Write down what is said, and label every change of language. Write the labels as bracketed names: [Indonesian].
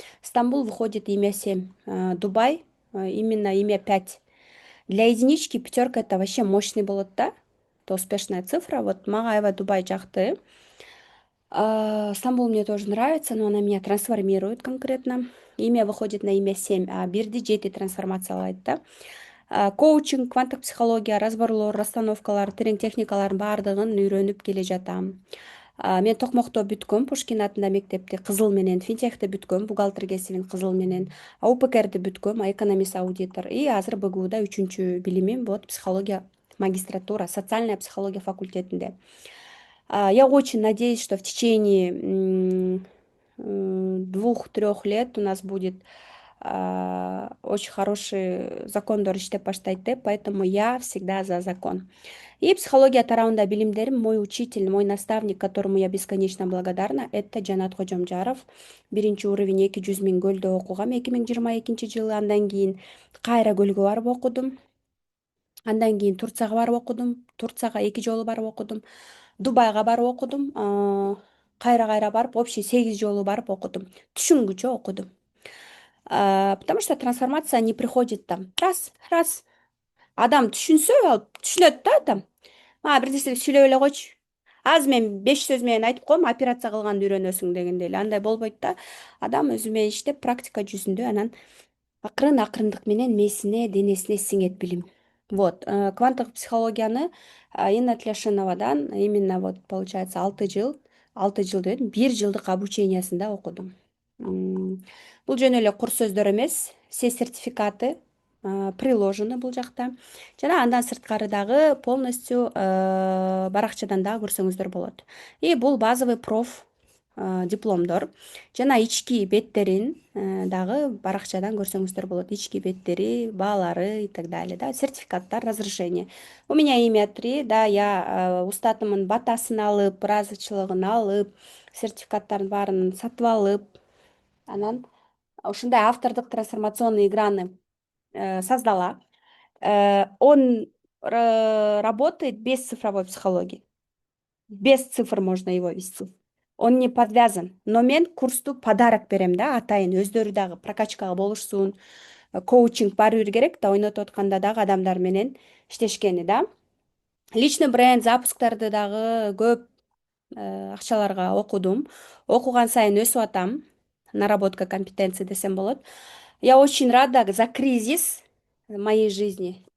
[Russian] Стамбул выходит имя 7. Дубай именно имя 5. Для единички пятерка — это вообще мощный болот, да? Это успешная цифра. Вот [Kyrgyz] мага аябай Дубай жакты. [Russian] Стамбул мне тоже нравится, но она меня трансформирует конкретно. Имя выходит на имя 7, а [Kyrgyz] бирди 7 трансформациялайт, [Russian] да. [Kyrgyz] Коучинг, кванттык психология, разборлор, расстановкалар, терең техникалардын баардыгын үйрөнүп келе жатам. Мен Токмокто бүткөм, Пушкин атында мектепти кызыл менен, финтехти бүткөм, бухгалтер кесибин кызыл менен, УПКРди бүткөм, экономист аудитор. И азыр БГУда 3-чү билимим вот психология магистратура, [Russian] социальная психология [Kyrgyz] факультетинде. [Russian] Я очень надеюсь, что в течение 2-3 лет у нас будет очень хороший [Kyrgyz] закондор иштеп баштайт деп, [Russian] поэтому я всегда за закон. И психология [Kyrgyz] тарабында билимдерим, [Russian] мой учитель, мой наставник, которому я бесконечно благодарна, это Жанат Кожомжаров. [Kyrgyz] 1-уровень 200 000 көлдө окугам 2022-жылы. Андан кийин Кайра көлгө барып окудум. Андан кийин Турцияга барып окудум. Турцияга 2 жолу барып окудум. Дубайга барып окудум. Кайра барып, общий 8 жолу барып окудум. Түшүнгүчө окудум. [Russian] Потому что трансформация не приходит там. [Kyrgyz] Раз. Адам түшүнсө, түшүнөт да адам. Бир нерселерди сүйлөп эле койчу. Азыр мен 5 сөз менен айтып коем, операция кылганды үйрөнөсүң дегендей эле. Андай болбойт да. Адам өзү менен иштеп, практика жүзүндө анан акырындык менен мээсине, денесине сиңет билим. Вот, кванттык психологияны Инна Тлешиновадан [Russian] именно вот получается [Kyrgyz] 6 жыл, 6 жыл дебедим, 1 жылдык обучениясында окудум. Бул жөн эле курс сөздөр эмес, [Russian] все сертификаты приложены [Kyrgyz] бул жакта. Жана андан сырткары дагы полностью баракчадан дагы көрсөңүздөр болот. И бул базовый дипломдор жана ички беттерин дагы баракчадан көрсөңүздөр болот. Ички беттери, баалары [Russian] и так далее, [Kyrgyz] да, сертификаттар, разрешение. [Russian] У меня имя 3, да, я [Kyrgyz] устатымын батасын алып, ыраазычылыгын алып, сертификаттардын баарын сатып алып, анан ушундай автордук трансформационный играны [Russian] создала. Он работает без цифровой психологии. Без цифр можно его вести. Он не подвязан. [Kyrgyz] Но мен курсту подарок берем, да, атайын өздөрү дагы прокачкага болушсун. Коучинг баары бир керек да, ойнотуп атканда дагы адамдар менен иштешкени, да. Личный бренд запусктарды дагы көп акчаларга окудум. Окуган сайын өсүп атам. [Russian] Наработка компетенций [Kyrgyz] десем болот. [Russian] Я очень рада за кризис в моей жизни.